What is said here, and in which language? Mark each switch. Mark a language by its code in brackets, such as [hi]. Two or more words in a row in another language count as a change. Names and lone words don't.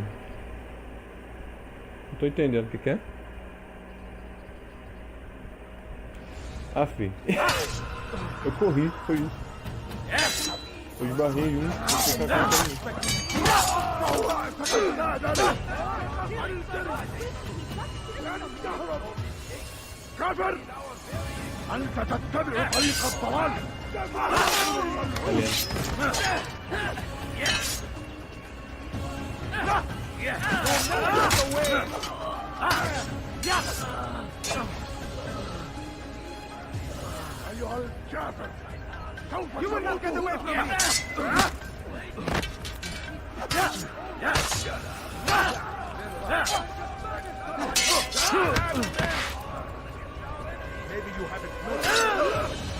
[pt] Não tô entendendo o que é. Ah, fi. Eu corri, foi isso. Eu esbarrei um. [ar] كافر أنت تتبع طريق الضلال أيها الكافر سوف [en] You will not get away from me! Maybe you haven't noticed.